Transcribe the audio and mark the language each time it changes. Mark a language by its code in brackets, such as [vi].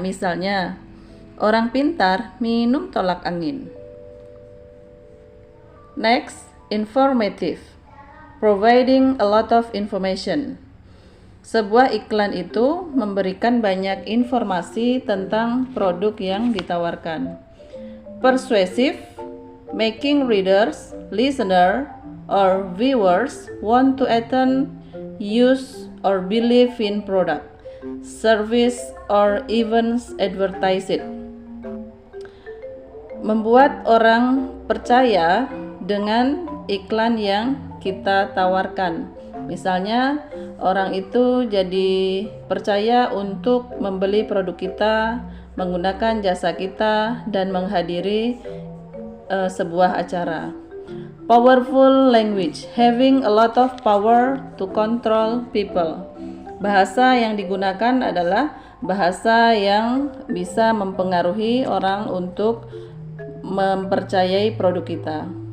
[id] Misalnya, orang pintar minum tolak angin. [en] Next, informative, providing a lot of information. [id] Sebuah iklan itu memberikan banyak informasi tentang produk yang ditawarkan. [en] Persuasive, making readers, listener, or viewers want to attend, use, or believe in product, service, or events advertised. [id] Membuat orang percaya dengan iklan yang kita tawarkan. Misalnya, orang itu jadi percaya untuk membeli produk kita, menggunakan jasa kita, dan menghadiri sebuah acara. [en] Powerful language, having a lot of power to control people. [id] Bahasa yang digunakan adalah bahasa yang bisa mempengaruhi orang untuk mempercayai produk kita.